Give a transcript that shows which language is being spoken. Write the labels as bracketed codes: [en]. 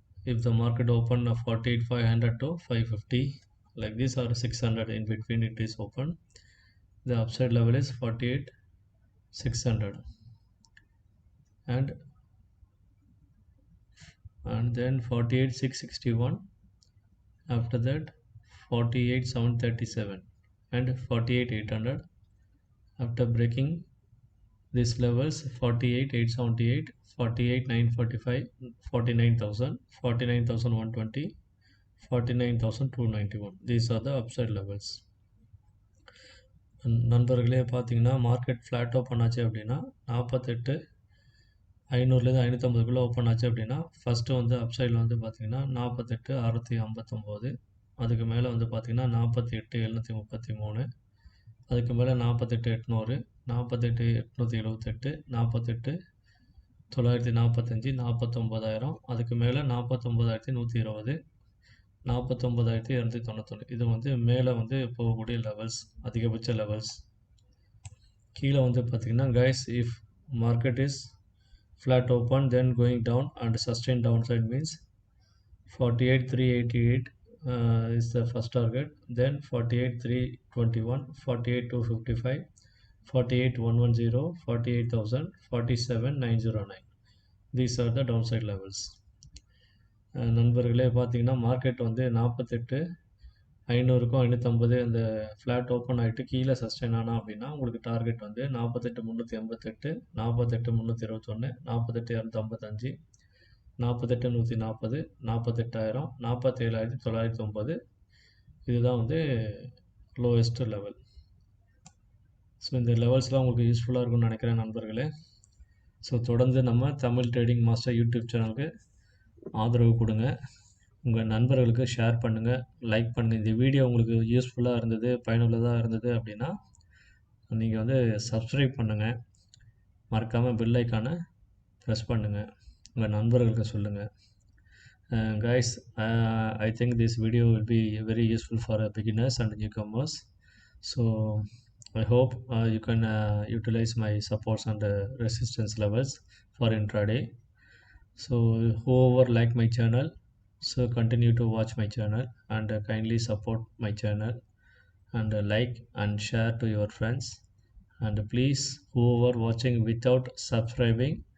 [en] If the market open 48,500 to 550 like this, or 600 in between it is open, the upside level is 48,600, and then 48,661, after that 48,737, and 48,800. After breaking these levels 48,878, 48,945, 49,000, 49,120, 49,291. These are the upside levels. [ta] நண்பர்களே பார்த்தீங்கன்னா market flat open ஆச்சு அப்படின்னா 48,500லேருந்து 550க்குள்ளே open ஆச்சு அப்படின்னா first வந்து அப்சைடில் வந்து பார்த்தீங்கன்னா 48,659, அதுக்கு மேலே வந்து பார்த்தீங்கன்னா 48,733, அதுக்கு மேலே 48,800, 48,878, 48,945, 49,000, அதுக்கு மேலே 49,120, 49,291. இது வந்து மேலே வந்து போகக்கூடிய லெவல்ஸ், அதிகபட்ச லெவல்ஸ். கீழே வந்து பார்த்திங்கன்னா [en] Guys, if market is flat open then going down and sustain down side means 48,388 is the first target, then 48,321, 48,255, 48,110, 48,000, 47,909. These are the downside levels. [ta] நண்பர்களே பார்த்தீங்கன்னா மார்க்கெட் வந்து 48,500க்கும் 550 அந்த ஃப்ளாட் ஓப்பன் ஆகிட்டு கீழே சஸ்டெயின் ஆனால் அப்படின்னா உங்களுக்கு டார்கெட் வந்து 48,388, 48,321, 48,255, 48,140, 48,000, 47,909. இதுதான் வந்து லோவஸ்ட் லெவல். ஸோ இந்த லெவல்ஸ்லாம் உங்களுக்கு யூஸ்ஃபுல்லாக இருக்கும்னு நினைக்கிறேன் நண்பர்களே. ஸோ தொடர்ந்து நம்ம தமிழ் ட்ரேடிங் மாஸ்டர் யூடியூப் சேனலுக்கு ஆதரவு கொடுங்க, உங்கள் நண்பர்களுக்கு ஷேர் பண்ணுங்கள், லைக் பண்ணுங்கள். இந்த வீடியோ உங்களுக்கு யூஸ்ஃபுல்லாக இருந்தது, பயனுள்ளதாக இருந்தது அப்படின்னா நீங்கள் வந்து சப்ஸ்கிரைப் பண்ணுங்கள், மறக்காமல் பெல் ஐக்கானை ப்ரெஸ் பண்ணுங்கள், உங்கள் நண்பர்களுக்கு சொல்லுங்கள். [en] Guys, I think this video will be very useful for beginners and newcomers. So I hope you can utilize my supports and resistance levels for intraday. So whoever like my channel, so continue to watch my channel and kindly support my channel and like and share to your friends. And please, whoever watching without subscribing,